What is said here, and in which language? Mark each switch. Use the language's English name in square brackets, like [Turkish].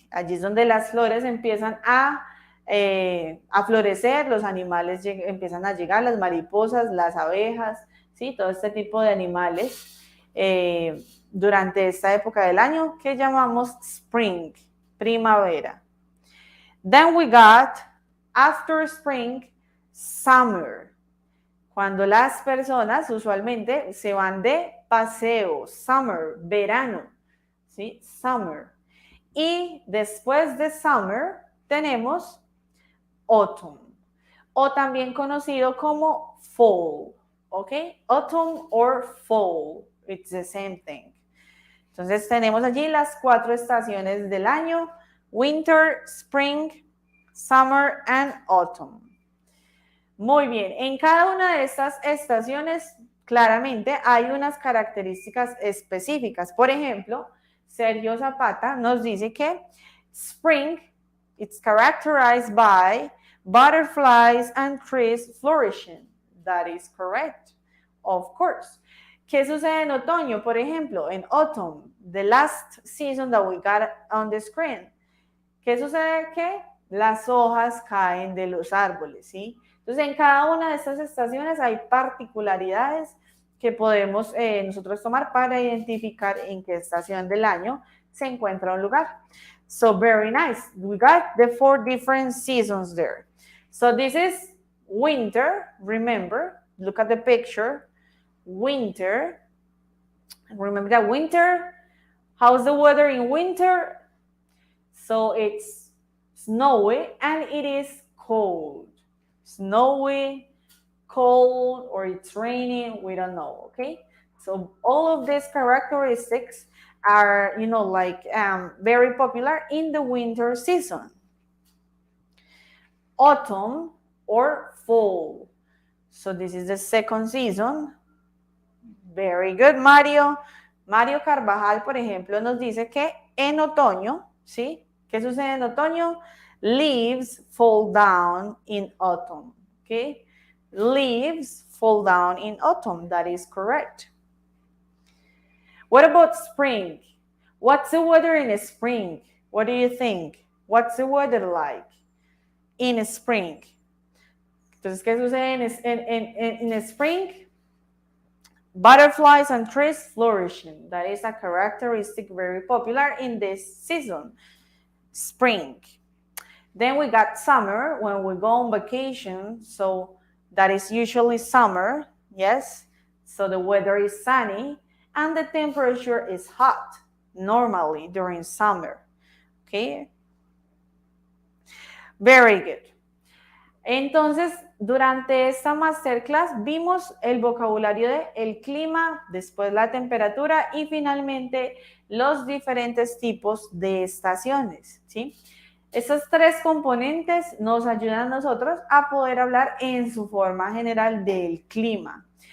[Spanish] Allí es donde las flores empiezan a florecer, los animales empiezan a llegar, las mariposas, las abejas, ¿sí? Todo este tipo de animales durante esta época del año que llamamos spring, primavera. [English] Then we got, after spring, summer. [Spanish] Cuando las personas usualmente se van de paseo, summer, verano, ¿sí? Summer. Y después de summer tenemos autumn, o también conocido como fall, ¿ok? [English] Autumn or fall, it's the same thing. [Spanish] Entonces tenemos allí las 4 estaciones del año: [English] winter, spring, summer and autumn. [Spanish] Muy bien, en cada una de estas estaciones claramente hay unas características específicas. Por ejemplo, Sergio Zapata nos dice que [English] spring, it's characterized by butterflies and trees flourishing. That is correct, of course. [Spanish] ¿Qué sucede en otoño? Por ejemplo, en autumn, [English] the last season that we got on the screen. [Spanish] ¿Qué sucede? Que las hojas caen de los árboles, ¿sí? Entonces, en cada una de estas estaciones hay particularidades que podemos nosotros tomar para identificar en qué estación del año se encuentra un lugar. [English] So, very nice. We got the 4 different seasons there. So, this is winter. Remember, look at the picture. Winter. Remember that winter. How's the weather in winter? So it's snowy and it is cold. Snowy, cold, or it's raining, we don't know, okay? So all of these characteristics are, very popular in the winter season. Autumn or fall. So this is the second season. Very good, Mario. [Spanish] Mario Carvajal, por ejemplo, nos dice que en otoño, ¿sí? ¿Qué sucede en otoño? [English] Leaves fall down in autumn, okay? Leaves fall down in autumn. That is correct. What about spring? What's the weather in spring? What do you think? What's the weather like in spring? [Spanish] Entonces, ¿qué sucede en spring? [English] Butterflies and trees flourishing. That is a characteristic very popular in this season, spring. Then we got summer, when we go on vacation. So that is usually summer, yes. So the weather is sunny and the temperature is hot normally during summer, okay? Very good. [Spanish] Entonces, durante esta masterclass vimos el vocabulario de el clima, después la temperatura y finalmente los diferentes tipos de estaciones, ¿sí? Estos tres componentes nos ayudan a nosotros a poder hablar en su forma general del clima.